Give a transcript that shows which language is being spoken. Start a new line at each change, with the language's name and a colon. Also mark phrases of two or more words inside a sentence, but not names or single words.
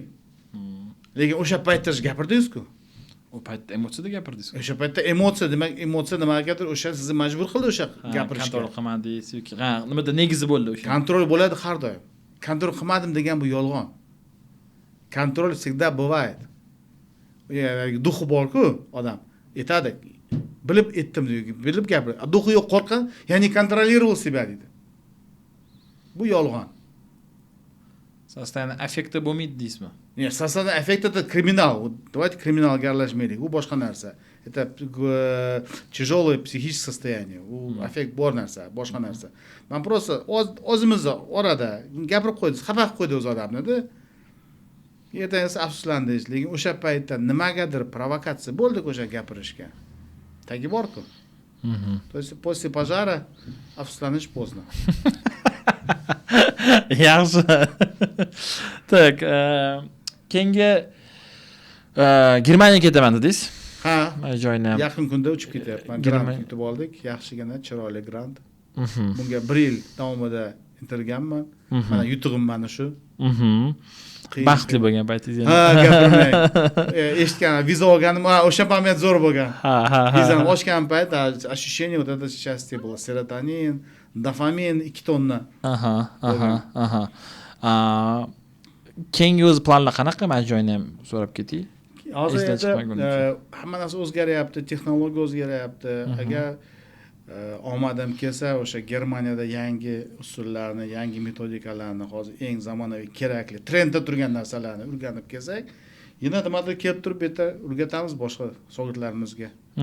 Uzbek: Lekin o'sha paytda gapirdingiz-ku. O paytda emotsiyada gapirdingiz. O'sha paytda emotsiya, demak, emotsiya nimagadir o'sha sizni majbur qildi o'sha gapirishga. Kontrol qilmadingiz yoki nimada negizi bo'ldi o'sha. Kontrol bo'ladi har doim. Kontrol qilmadim degan bu yolg'on.
Russian: Kontrol всегда бывает.
Uzbek: Duxi bor-ku odam. Aytadi. Bilib etdim deydi. Bilib gapir. Duxi yo'q, qo'rqqan, ya'ni
Russian: контролировал себя
Uzbek: deydi. Bu yolg'on.
Russian: Состояние аффекта
Uzbek: bo'lmaydi deysizmi? Yo'q,
Russian: состояние аффекта это криминал. Давайте криминалga
Uzbek: aralashmaylik. U boshqa narsa.
Russian: Это тяжелое психическое состояние.
Uzbek: U affekt bor narsa, boshqa narsa. Men просто o'zimizda orada gapirib qo'ydim, xafa qilib qo'ydi o'z odamni-da. Ertasi afsuslandingiz, lekin o'sha paytda nimagadir provokatsiya bo'ldi o'sha gapirishga. Tagi bor-ku.
Russian: То есть после пожара afsuslanish поздно.
Uzbek: Yaxshi. Tak, keyingi Germaniyaga ketaman dedingiz. Ha, joyni ham yaqin kunda uchib ketyapman. Grant yutib oldik, yaxshigina chiroyli grant. Bunga 1 yil davomida intilganman. Mana yutug'im mana shu. Baxtli bo'lgan paytingiz. Ha, gapirmang. Eshitgan, viza olganim, o'sha moment zo'r bo'lgan. Vizani ochgan payt
Russian: ощущение вот это счастье было.
Uzbek: Serotonin, dopamin 2 tonna. Keyingi o'z planlar qanaqa? Men joyni ham so'rab ketay. Hozir hamma narsa o'zgaryapti, texnologiya o'zgaryapti. Agar omadim kelsa, o'sha Germaniyada yangi usullarni, yangi metodikalarni, hozir eng zamonaviy kerakli, trendda turgan narsalarni o'rganib kelsak, yana nimadir kelib turib, bu yerda o'rgatamiz boshqa shogirdlarimizga.